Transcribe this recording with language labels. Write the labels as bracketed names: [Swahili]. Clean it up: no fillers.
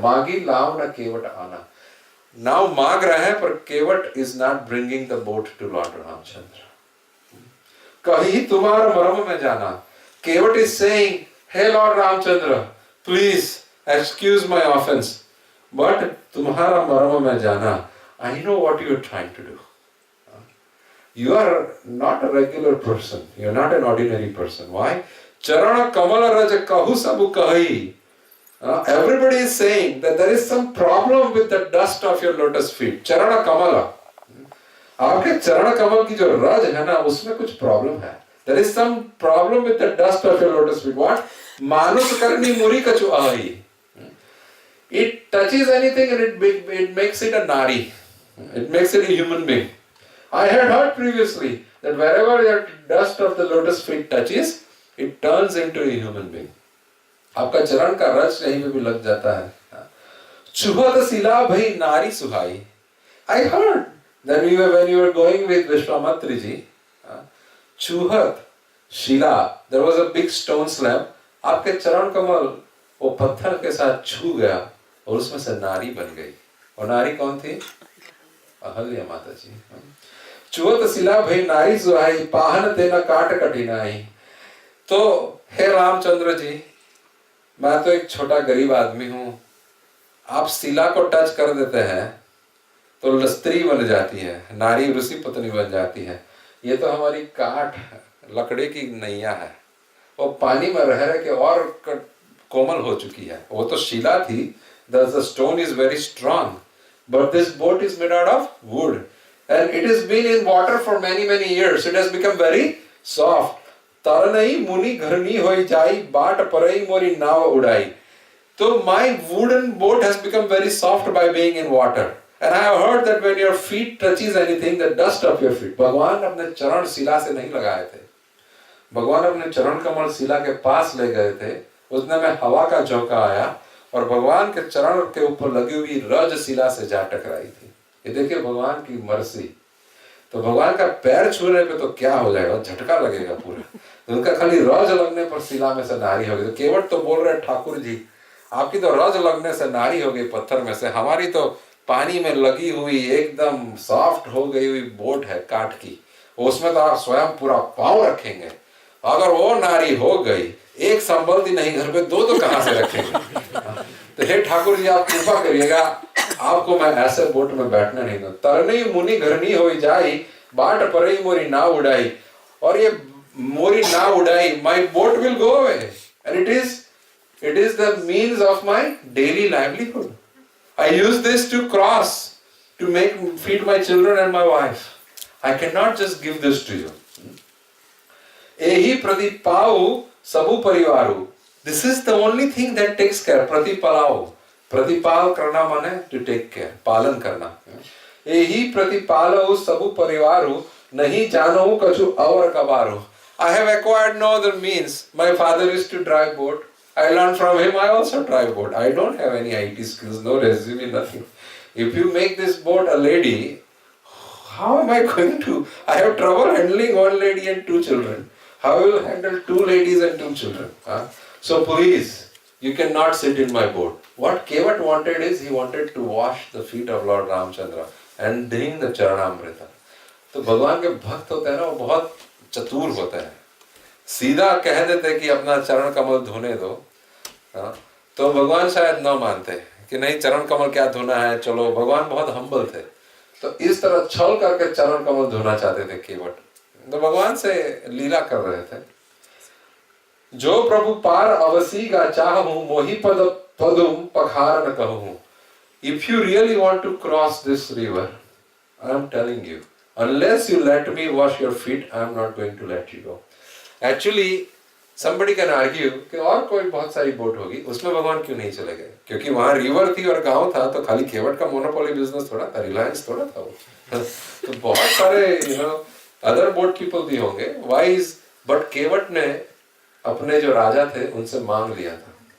[Hindi] मांगी लाव न केवट आना. नाव मांग रहे हैं पर केवट [English] Is not bringing the boat to Lord Ramchandra. [Hindi] कहीं तुम्हारा मरम में जाना. केवट [English] is saying, [Hindi] hey Lord Ramchandra, [English] please excuse my offence, but [Hindi] तुम्हारा मरम में जाना. [English] I know what you are trying to do. You are not a regular person. You are not an ordinary person. Why? [Hindi] Charana Kamala Raja Kahu Sabu Kahi. [English] Everybody is saying that there is some problem with the dust of your lotus feet. [Hindi] Charana Kamala. आपके चरण कमल की जो रज है ना उसमें कुछ problem है. [English] There is some problem with the dust of your lotus feet. [Hindi] What? मानुष करनी मुरी कछु आही. [English] It touches anything and it makes it a nari. It makes it a human being. I had heard previously that wherever the dust of the lotus feet touches, it turns into a human being. [Hindi] आपका चरण का रस यहीं पे भी लग जाता है. चुहत शिला भई नारी सुहाई. [English] I heard that when you were going with Vishwamitra ji, [Hindi] चुहत Shila, [English] there was a big stone slab. [Hindi] आपके चरण कमल वो पत्थर के साथ छू गया और उसमें से नारी बन गई. और नारी कौन थी? अहल्या माता जी. चुहत शिला भई नारी सुहाई, पाहन तेना काट कठिनाई. तो हे रामचंद्र जी, मैं तो एक छोटा गरीब आदमी हूं. आप शिला को टच कर देते हैं तो स्त्री बन जाती है, नारी ऋषि पत्नी बन जाती है. ये तो हमारी काठ लकड़े की नैया है, वो पानी में रह के और कोमल हो चुकी है. वो तो शिला थी. [English] The stone is very strong, but this boat is made out of wood and it has been in water for many years. It has become very soft. [Hindi] तरनई मुनि घरनी होई जाई, बाट परई मोरी नाव उड़ाई. [English] So my wooden boat has become very soft by being in water. And I have heard that when your feet touches anything, the dust of your feet. [Hindi] भगवान अपने चरण शिला से नहीं लगाए थे. भगवान अपने चरण कमल शिला के पास ले गए थे. उसने में हवा का झोंका आया और भगवान के चरण के ऊपर लगी हुई रज शिला से जा टकराई थी. ये देखिए भगवान की मर्सी. तो भगवान का पैर छूने पे तो क्या हो जाएगा, झटका लगेगा पूरा. तो उनका खाली रज लगने पर शिला में से नारी हो गई. तो केवट तो बोल रहे ठाकुर जी, आपकी तो रज लगने से नारी हो गई पत्थर में से, हमारी तो पानी में लगी हुई एकदम सॉफ्ट हो गई हुई बोट है काठ की, उसमें तो आप स्वयं पूरा पांव रखेंगे. अगर वो नारी हो गई, एक संबंधी नहीं घर पे दो तो कहां से रखेंगे. तो हे ठाकुर जी आप कृपा करिएगा, आपको मैं ऐसे बोट में बैठने नहीं दूं. तरनी मुनि घरनी हो जाई, बाट परई मोरी नाव उड़ाई. और ये मोरी नाव उड़ाई, [English] My boat will go away and it is the means of my daily livelihood. I use this to cross, to feed my children and my wife. I cannot just give this to you. [Hindi] एही प्रतिपाउ सबु परिवारु. [English] This is the only thing that takes care. [Hindi] प्रतिपालाओ, प्रतिपाल करना माने [English] to take care, [Hindi] पालन करना. एही प्रतिपालउ सबु परिवारु, नहीं जानो कछु और कबारो. [English] I have acquired no other means. My father used to drive boat. I learned from him. I also drive boat. I don't have any IT skills, no resume, nothing. If you make this boat a lady, how am I going to? I have trouble handling one lady and two children. How will I handle two ladies and two children? So please, you cannot sit in my boat. What Kevat wanted is, he wanted to wash the feet of Lord Ramchandra and drink the Charanamrita. [Hindi] तो भगवान के भक्त होते हैं ना, वो बहुत चतुर होते हैं. सीधा कह देते कि अपना चरण कमल धोने दो, तो भगवान शायद न मानते कि नहीं चरण कमल क्या धोना है, चलो. भगवान बहुत हम्बल थे, तो इस तरह छल करके चरण कमल धोना चाहते थे केवट. तो भगवान से लीला कर रहे थे. जो प्रभु पार अवसी का चाहूं, मोहि पद पदुम पखार न कहूं. [English] If you really want to cross this river, I am telling you, unless you let me wash your feet, I am not going to let you go. Actually, somebody can argue [Hindi] कि और कोई बहुत सारी boat होगी, उसमें भगवान क्यों नहीं चले गए? क्योंकि वहाँ रिवर थी और गांव था, तो खाली केवट का मोनोपोली बिजनेस थोड़ा था, रिलायंस थोड़ा था वो. तो बहुत सारे अदर बोट पीपल भी होंगे. वाइज बट केवट ने अपने जो राजा थे उनसे मांग लिया था.